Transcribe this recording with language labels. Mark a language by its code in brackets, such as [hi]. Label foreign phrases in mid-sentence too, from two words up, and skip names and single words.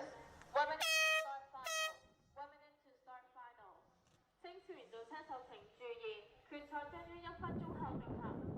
[en] 1 minute to start final. 1 minute to start final. [yue] 星團做車手請注意，決賽將於1分鐘後進行。